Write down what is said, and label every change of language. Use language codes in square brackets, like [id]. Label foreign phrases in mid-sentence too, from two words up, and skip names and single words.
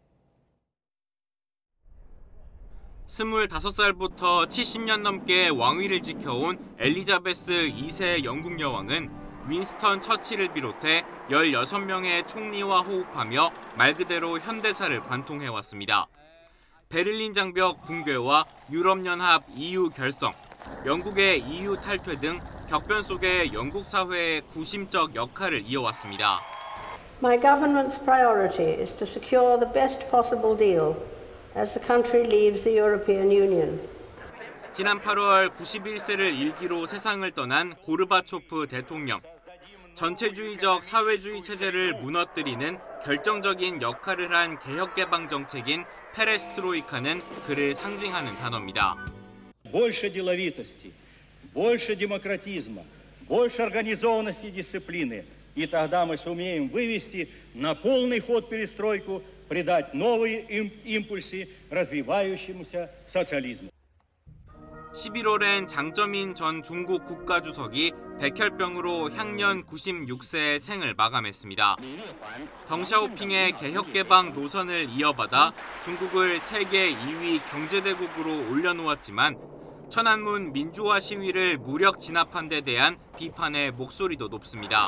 [ko] 25살부터 70년 넘게 왕위를 지켜온 엘리자베스 2세 영국 여왕은 윈스턴 처칠을 비롯해 16명의 총리와 호흡하며 말 그대로 현대사를 관통해왔습니다. 베를린 장벽 붕괴와 유럽연합 EU 결성, 영국의 EU 탈퇴 등 격변 속에 영국 사회의 구심적 역할을 이어왔습니다. [en] My government's priority is to secure the best possible deal as the country leaves the European Union. [ko] 지난 8월 91세를 일기로 세상을 떠난 고르바초프 대통령. 전체주의적 사회주의 체제를 무너뜨리는 결정적인 역할을 한 개혁개방 정책인 페레스트로이카는 그를 상징하는 단어입니다. [ru] Больше деловитости, больше демократизма, больше организованности и дисциплины. И тогда мы сумеем вывести на полный ход перестройку, придать новые импульсы развивающемуся социализму. [ko] 11월엔 장쩌민 전 중국 국가주석이 백혈병으로 향년 96세의 생을 마감했습니다. 덩샤오핑의 개혁개방 노선을 이어받아 중국을 세계 2위 경제대국으로 올려놓았지만 천안문 민주화 시위를 무력 진압한 데 대한 비판의 목소리도 높습니다.